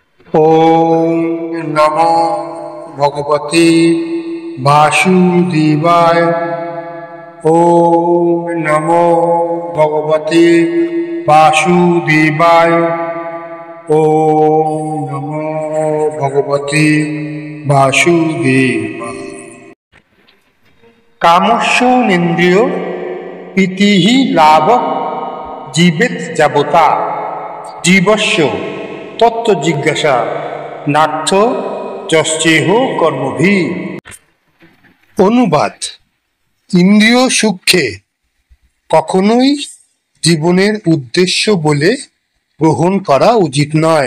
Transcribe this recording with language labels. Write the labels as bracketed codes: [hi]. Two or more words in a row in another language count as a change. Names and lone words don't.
[sa] ওম নমো ভগবতে বাসুদেবায়। ওম নমো ভগবতে বাসুদেবায়। ওম নমো ভগবতে বাসুদেবায়। কামস্য নিন্দ্রিয় প্রীতিঃ লাভ জীবেত যাবতা জীবস্য তত্ত্ব জিজ্ঞাসা নার্থ যশ্চেহ কর্মভি। [bn] অনুবাদ: ইন্দ্রিয় সুখকে কখনোই জীবনের উদ্দেশ্য বলে গ্রহণ করা উচিত নয়।